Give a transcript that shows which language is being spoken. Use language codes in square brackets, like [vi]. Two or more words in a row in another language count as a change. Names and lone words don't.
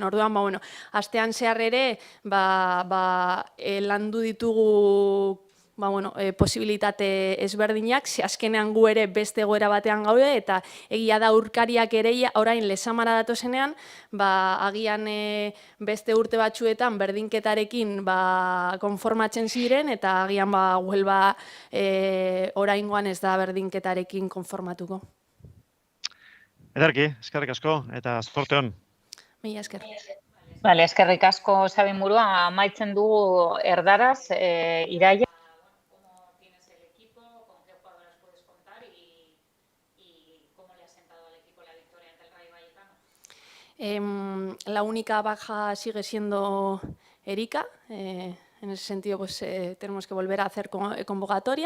[eu] Orduan, astean zehar ere, landu ditugu posibilitate ezberdinak, azkenean gu ere beste egoera batean gaude, eta egia da aurkariak ere orain Lesamara datozenean, agian beste urte batzuetan berdinketarekin konformatzen ziren, eta agian Huelva oraingoan ez da berdinketarekin konformatuko. Ederki, eskerrik asko, eta zorte hon. Mila esker. Bale, eskerrik asko Xabi Murua, amaitzen dugu erdaraz, Iraia. [es] La única baja sigue siendo Erika, en ese sentido tenemos que volver a hacer convocatoria.